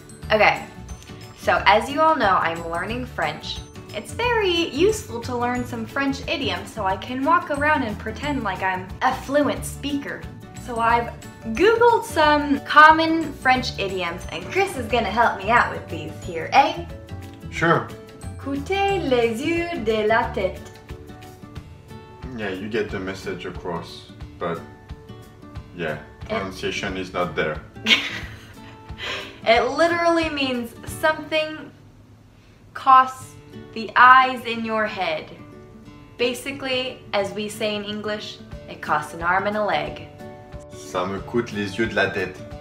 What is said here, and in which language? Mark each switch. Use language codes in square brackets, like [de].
[en] Okay, so as you all know, I'm learning French. It's very useful to learn some French idioms so I can walk around and pretend like I'm a fluent speaker. So I've Googled some common French idioms and Chris is gonna help me out with these here, eh? Sure. [fr] Coûter les yeux de la tête. [en] Yeah, you get the message across, but yeah, pronunciation is not there. It literally means something costs the eyes in your head. Basically, as we say in English, it costs an arm and a leg. [fr] Ça me coûte les yeux de la tête.